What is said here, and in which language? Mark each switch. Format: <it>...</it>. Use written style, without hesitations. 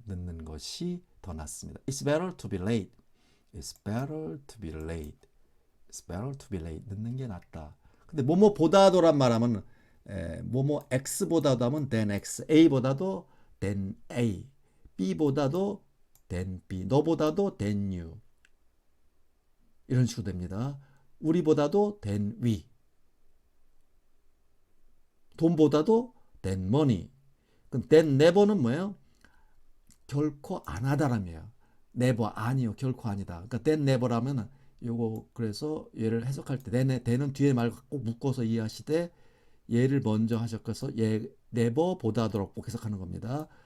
<ko>늦는 것이 더 낫습니다.</ko> <en>It's better to be late. It's better to be late. It's better to be late.</en> <ko>늦는 게 낫다. 근데 뭐뭐보다도란 말하면 뭐뭐 X보다도 하면 than X, A보다도 than A, B보다도 than B, 너보다도 than you 이런 식으로 됩니다. 우리보다도 than we, 돈보다도 than money. 그럼 than never는 뭐예요? 결코 안 하다라며요. never 아니요, 결코 아니다. 그러니까 than never라면 요거 그래서 얘를 해석할 때 than은 뒤에 말 꼭 묶어서 이해하시되 얘를 먼저 하셔서 얘 never보다도 꼭 해석하는 겁니다.</ko>